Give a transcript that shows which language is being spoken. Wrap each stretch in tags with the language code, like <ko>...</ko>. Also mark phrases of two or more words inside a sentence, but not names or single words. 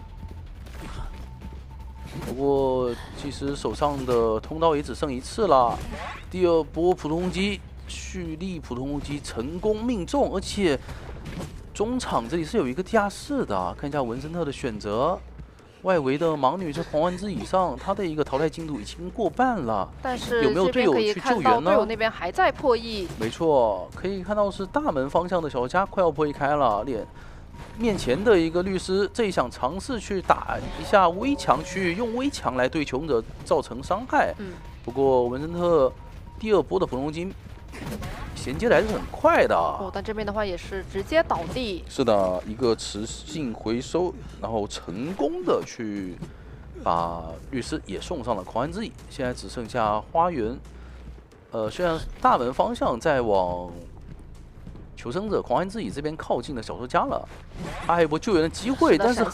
<zh>不過其實手上的通道也只剩1次了。第2波普通攻擊，蓄力普通攻擊成功命中，而且中場這裡是有一個地下室的。看一下文森特的選擇，外圍的盲女在狂歡之椅上，她的一個淘汰進度已經過半了。但是有沒有隊友去救援呢？隊友那邊還在破譯。沒錯，可以看到是大門方向的小家快要破譯開了，面前的一個律師，這一想嘗試去打一下危牆區，用危牆來對求生者造成傷害。不過文森特第2波的普通攻擊銜接的還是很快的。但這邊的話也是直接倒地。是的，一個磁性回收，然後成功的去把律師也送上了狂歡之椅。現在只剩下花園，雖然大門方向在往求生者狂歡之椅這邊靠近的小說家了，他還有一波救援的機會，但是</zh>